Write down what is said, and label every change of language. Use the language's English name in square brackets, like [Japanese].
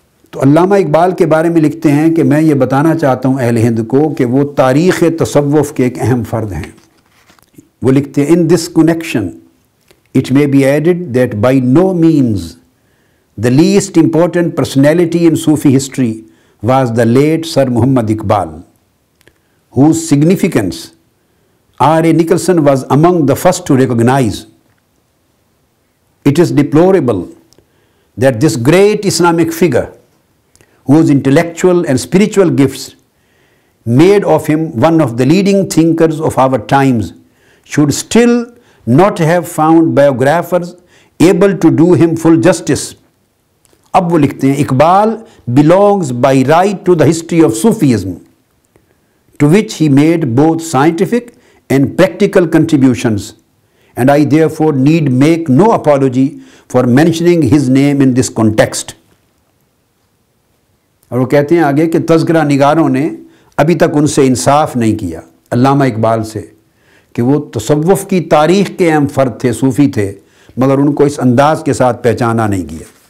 [Urdu] تو علامہ اقبال کے بارے میں لکھتے ہیں کہ میں یہ بتانا چاہتا ہوں اہل ہند کو کہ وہ تاریخ تصوف کے ایک اہم فرد ہیں۔ وہ لکھتے ہیں، [English] In this connection it may be added that by no means the least important personality in Sufi history was the late Sir Muhammad Iqbal, whose significance R.A. Nicholson was among the first to recognize. It is deplorable that this great Islamic figure, whose intellectual and spiritual gifts made of him one of the leading thinkers of our times, should still not have found biographers able to do him full justice. [Urdu] اب وہ لکھتے ہیں، [English] Iqbal belongs by right to the history of Sufism, to which he made both scientific and practical contributions, and I therefore need make no apology for mentioning his name in this context. [Urdu] اور وہ کہتے ہیں آگے کہ تذکرہ نگاروں نے ابھی تک ان سے انصاف نہیں کیا، علامہ اقبال سے، کہ وہ تصوف کی تاریخ کے اہم فرد تھے، صوفی تھے، مگر ان کو اس انداز کے ساتھ پہچانا نہیں گیا۔